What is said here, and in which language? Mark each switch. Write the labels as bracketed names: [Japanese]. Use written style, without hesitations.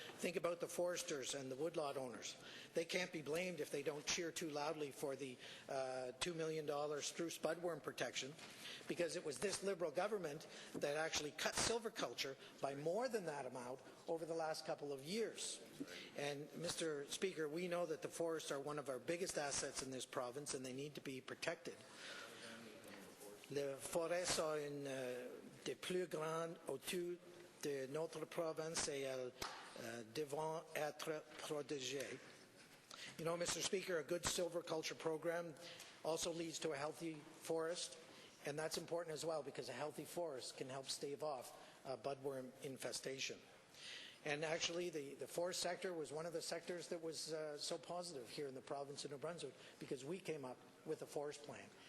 [English] Think about the foresters and the woodlot owners. They can't be blamed if they don't cheer too loudly for the $2 million spruce budworm protection, because it was this Liberal government that actually cut silviculture by more than that amount over the last couple of years. And Mr. Speaker, we know that the forests are one of our biggest assets in this province, and they need to be protected. [French] Les forêts sont une des plus grandes autour de notre province et elles devront être protégées. [English] You know, Mr. Speaker, a good silviculture program also leads to a healthy forest, and that's important as well, because a healthy forest can help stave off budworm infestation. And actually, the forest sector was one of the sectors that was so positive here in the province of New Brunswick, because we came up with a forest plan.